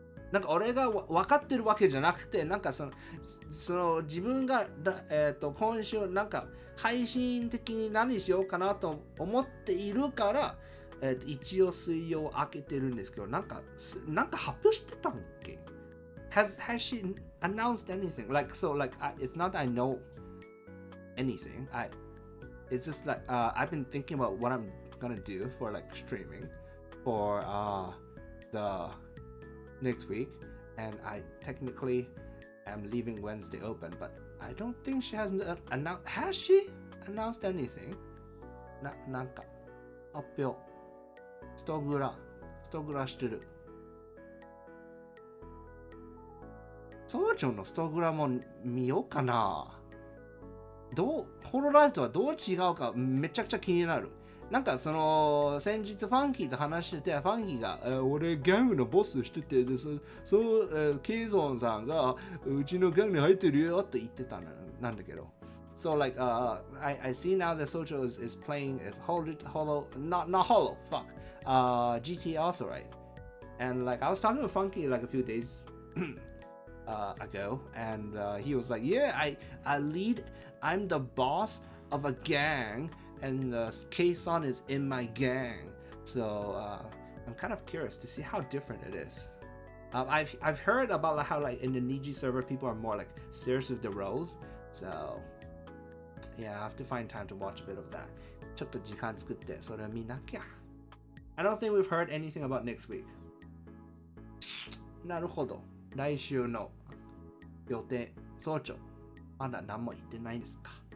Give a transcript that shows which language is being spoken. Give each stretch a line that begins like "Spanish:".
Japanese: なんか俺が分かってるわけじゃなくて、なんかその自分が今週なんか配信的に何しようかなと思っているから、一応水曜開けてるんですけど、なんか発表してたんけ？
English: Has she announced anything? It's not that I know anything. It's just I've been thinking about what I'm gonna do for streaming for the next week, and I technically am leaving Wednesday open, but I don't think she has announced. Has she announced anything?
Japanese: なんか発表ストグラしてる。総長のストグラも見ようかな。ホロライフとはどう違うかめちゃくちゃ気になる。なんかその先日ファンキーと話してて、ファンキーが俺ギャングのボスしてて、でケイゾンさんがうちのギャングに入ってるよって言ってたなんだけど。
English: So I see now that Socho is playing as not Holo, fuck. GTA also, right? And I was talking to Funky a few days ago, and he was like, yeah, I'm the boss of a gang, and K-Son is in my gang. So I'm kind of curious to see how different it is. I've heard about how in the Niji server people are more serious with the roles. So yeah, I have to find time to watch a bit of that.
Japanese: ちょっと時間作ってそれを見なきゃ。
English: I don't think we've heard anything about next week.
Japanese: なるほど。来週の予定、総長、まだ何も言ってないですか。